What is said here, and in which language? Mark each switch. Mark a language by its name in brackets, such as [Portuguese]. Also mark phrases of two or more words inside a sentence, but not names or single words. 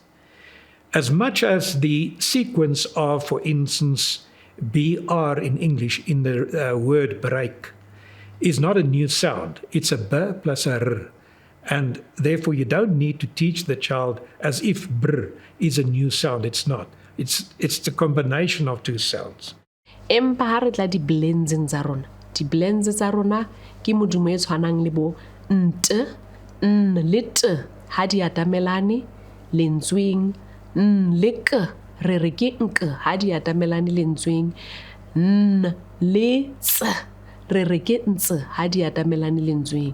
[English] As much as the sequence of, for instance, BR in English in the word break is not a new sound. It's a B plus a R. And therefore you don't need to teach the child as if br is a new sound. It's not. It's the combination of two sounds. [Southern Sotho] Empa ha re tla di blends tsa rona. Di blends tsa rona ke modumo e tshwanang le bo nt, n le t ha di atamelane lentsweng, n le k re re ke nk ha di atamelane lentsweng, n le ts re re ke ntse ha di atamelane lentsweng.